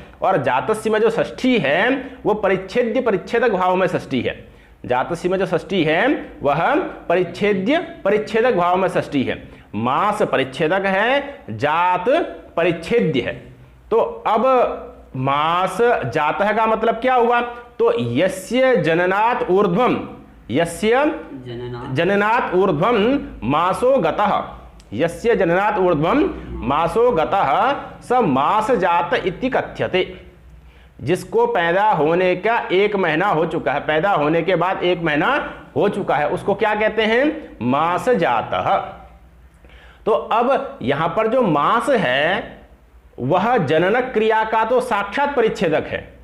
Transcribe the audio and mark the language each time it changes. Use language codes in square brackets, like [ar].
[hi] और जातस्य में जो षष्ठी है वो परिच्छेद्य परिच्छेदक भाव में षष्ठी है। जातस्य में जो षष्ठी है वह परिच्छेद्य परिच्छेदक भाव में षष्ठी है। मास परिच्छेदक है, जात परिच्छेद्य है। तो अब मास जातः का मतलब क्या हुआ? [sa] तो यस्य जननात् ऊर्ध्वम, यस्य जननात् ऊर्ध्वम मासो गतः, यस्य जननात् ऊर्ध्वम मासो गतः स मास जात इति कथ्यते। [hi] जिसको पैदा होने का 1 महीना हो चुका है, पैदा होने के बाद 1 महीना हो चुका है, उसको क्या कहते हैं? मास जातः। तो अब यहां पर जो मास है वह जननक क्रिया का तो साक्षात परिच्छेदक है।